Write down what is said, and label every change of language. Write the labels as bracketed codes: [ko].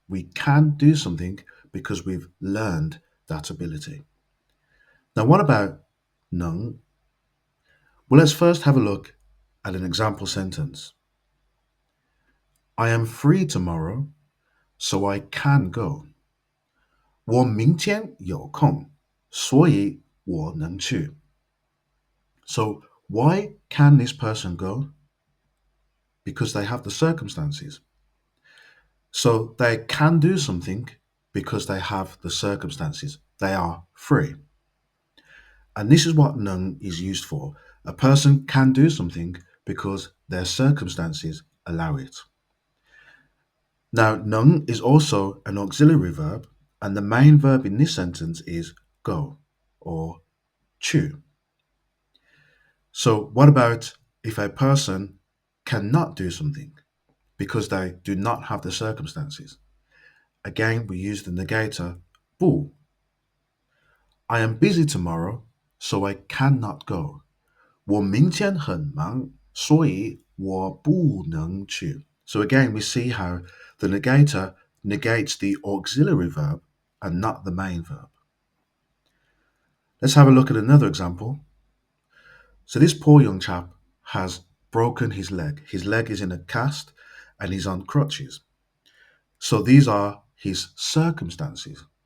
[en] We can do something because we've learned that ability. Now, what about 能?Well, let's first have a look at an example sentence. I am free tomorrow, so I can go. [zh] 我明天有空，所以我能去. [en] So, why can this person go? Because they have the circumstances. So, they can do something because they have the circumstances. They are free. And this is what 能 is used for. A person can do something because their circumstances allow it. Now, 能 is also an auxiliary verb, and the main verb in this sentence is go or 去. So, what about if a person cannot do something because they do not have the circumstances? Again, we use the negator 不.I am busy tomorrow, so I cannot go. [zh] 我明天很忙，所以我不能去. [en] So again, we see how the negator negates the auxiliary verb and not the main verb. Let's have a look at another example. So this poor young chap has broken his leg. His leg is in a cast and he's on crutches. So these are his circumstances.